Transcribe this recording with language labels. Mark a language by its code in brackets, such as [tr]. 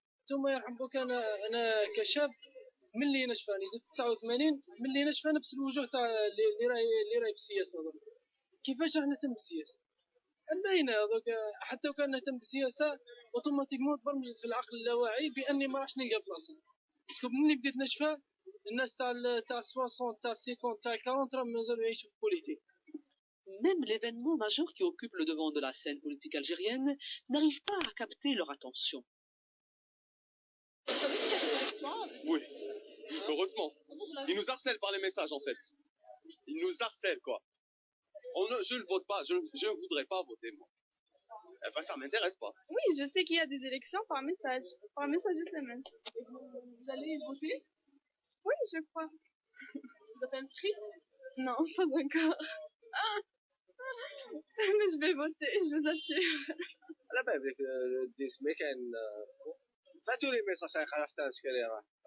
[ar] ثم يرحم بك انا كشاب من اللي نشفاني زدت 89 من اللي نشفى نفس الوجوه تاع اللي راهي في السياسه هذا كيفاش راح نهتم بالسياسه باينه هذوك حتى لو كان نهتم بالسياسه اوتوماتيكمون تبرمجت في العقل اللاواعي باني ما راحش نلقى بلاصه باسكو ملي بديت نشفى الناس تاع 60 تاع 50 تاع 40 راهم مازالوا يعيشوا في البوليتيك. [fr] Même l'événement majeur qui occupe le devant de la scène politique algérienne n'arrive pas à capter leur attention. Oui, heureusement. Ils nous harcèlent par les messages en fait. Ils nous harcèlent quoi. Je ne vote pas, je ne voudrais pas voter moi. Enfin ça m'intéresse pas. Oui, je sais qu'il y a des élections par message SMS. Et vous allez voter? Oui, je crois. Vous êtes inscrite? Non, pas encore. Mais je vais voter, je vous assure. [ar] على بالك ديسمي كان فاتوا لي ميساج خلفت اسكري راه.